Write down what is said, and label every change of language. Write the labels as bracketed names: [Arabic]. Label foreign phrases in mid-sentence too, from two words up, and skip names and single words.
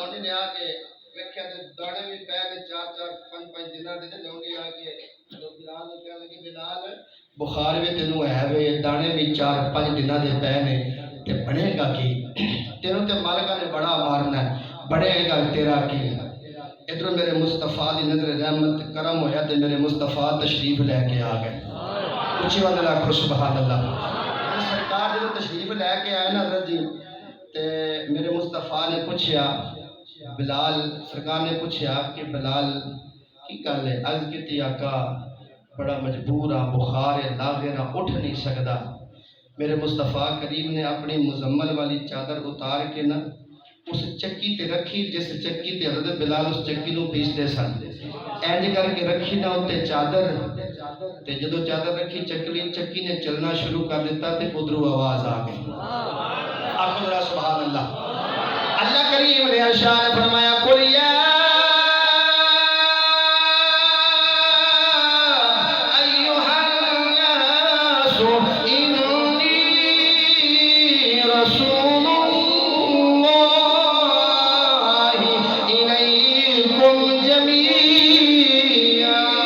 [Punjabi] نے آ کے ویکھیا تے دانے بھی پے تے 4-4 5-5 دناں دے لونڈی آ کے تو بلال نے کہا لگی بلال بخار بھی تینوں ہے وے دانے بھی 4-5 دناں دے پے نے تے بنے گا کی تینوں تے مالکا نے بڑا مارنا ہے بڑے گا تیرا کی ادھر میرے مصطفیٰ دی نظر رحمت کرم ہویا تے میرے مصطفیٰ تشریف لے کے آ گئے اچھی بات لاکھو [Arabic] سبحان اللہ [Punjabi] سرکار جو تشریف لے کے آئے نا حضرت جی تے میرے مصطفیٰ نے پوچھیا بلال سرکار نے پوچھیا کہ بلال کی گل ہے عرض کیتی آقا بڑا مجبور ہاں بخار ہے لاغے نہ اٹھ نہیں سکدا میرے مصطفیٰ کریم نے اپنی مزمل والی چادر اتار کے نا اس چکی تے رکھی جس چکی تے حضرت بلال اس چکی نو پیستے سن اینج کر کے رکھی نہ تے چادر تے جدو چادر رکھی چکی نے چلنا شروع کر دیتا تے ادھروں آواز آ گئی آخو ذرا [Arabic] سبحان اللہ [Punjabi] اللہ کریم نے ارشاد فرمایا [Arabic] قل یا ایھا الناس انی رسول اللہ الیکم جمیعا